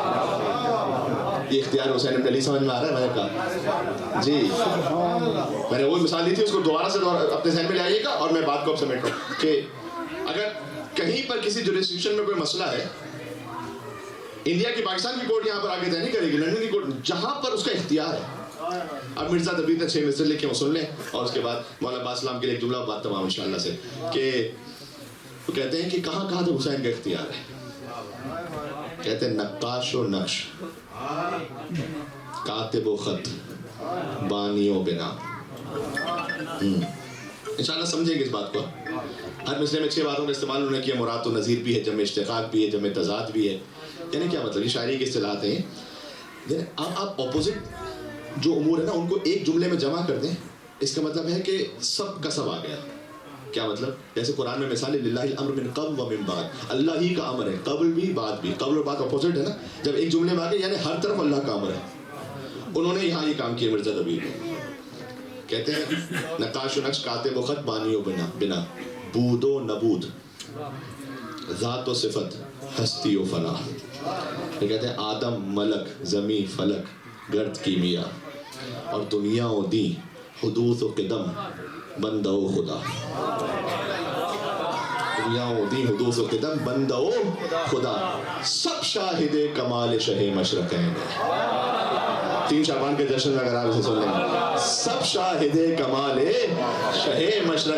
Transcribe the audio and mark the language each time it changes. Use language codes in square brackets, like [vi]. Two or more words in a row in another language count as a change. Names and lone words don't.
[ur] یہ اختیار حسین بن علی سمجھ میں آ رہا ہے؟ میں نے کہا جی، میں نے وہ مثال دی تھی، اس کو دوبارہ سے اپنے ذہن میں لے آئیے گا اور میں بات کو اب سمیٹ رہا ہوں کہ اگر کہیں پر کسی جوریسڈکشن میں کوئی مسئلہ ہے، انڈیا کی، پاکستان کی کورٹ یہاں پر آگے طے نہیں کرے گی، لندن کی کورٹ، جہاں پر اس کا اختیار ہے. اب مرزا دبیر نے 6 مصر لکھے، وہ سن لیں اور اس کے بعد مولانا عباس اسلام کے لیے ایک جملہ بات تمام انشاءاللہ سے، کہ وہ کہتے ہیں کہ کہاں کہاں تو حسین کا اختیار ہے. کہتے ہیں نقاش و نقش، کاتب و خط، بانی و بنا. انشاءاللہ سمجھیں گے اس بات کو. ہر مسئلے میں 6 باتوں کا استعمال انہوں نے کیا. مراد و نظیر بھی ہے، جمع اشتقاق بھی ہے، جمع تضاد بھی ہے. یعنی کیا مطلب؟ یہ شاعری کی اصطلاحات ہیں. آپ اپوزٹ جو امور ہے نا ان کو ایک جملے میں جمع کر دیں، اس کا مطلب ہے کہ سب کا سب آ گیا. کیا مطلب؟ جیسے قرآن میں مثال ہے [ar] للہ الامر من قبل و من بعد، [ur] اللہ ہی کا امر ہے، قبل بھی بعد بھی. قبل اور بعد اپوزٹ ہے نا. جب ایک جملے میں آ گئے یعنی ہر طرف اللہ کا امر ہے. انہوں نے یہاں یہ کام کیا مرزا دبیر نے. کہتے ہیں نقاش و نقش، کاتب و خط، بانی و بنا، بود و نبود، ذات و صفت، ہستی و فنا. یہ کہتے ہیں آدم، ملک، زمین، فلک، گرد، کیمیا، اور دنیا و دین، حدوث و قدم، بندہ و خدا. دنیا و دین، حدوث و قدم، بندہ و خدا، سب شاہد کمال شہ مشرقین. 3 شعبان کے جشن میں اگر آپ اسے سن لیں، سب شاہد کمال شہ مشرق.